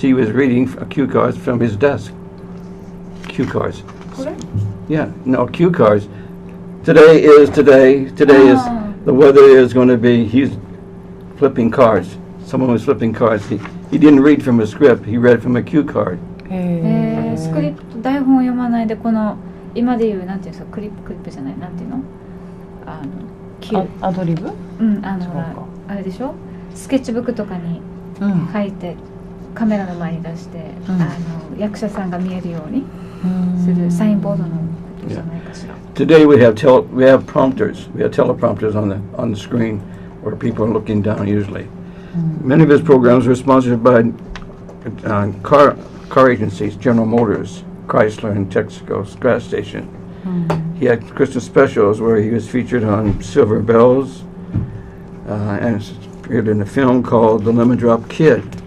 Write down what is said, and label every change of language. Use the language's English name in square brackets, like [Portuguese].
[English] He was reading cue cards from his desk. Cue cards. Yeah, no, cue cards. Today is today. Today is the weather is going to be. He's flipping cards. Someone was flipping cards. He didn't read from a script. He read from a cue card. [Japanese] スクリプト台本を読まないでこの今でいうなんていうんですかクリップじゃないなんていうのアドリブ？あれでしょスケッチブックとかに書いてカメラの前に出して、役者さんが見えるようにするサインボードのことじゃないかしら。 [English] Today we have prompters. We have teleprompters on the screen where people are looking down usually. Many of his programs were sponsored by car agencies, General Motors, Chrysler, and Texaco gas station. He had Christmas specials where he was featured on Silver Bells and appeared in a film called The Lemon Drop Kid.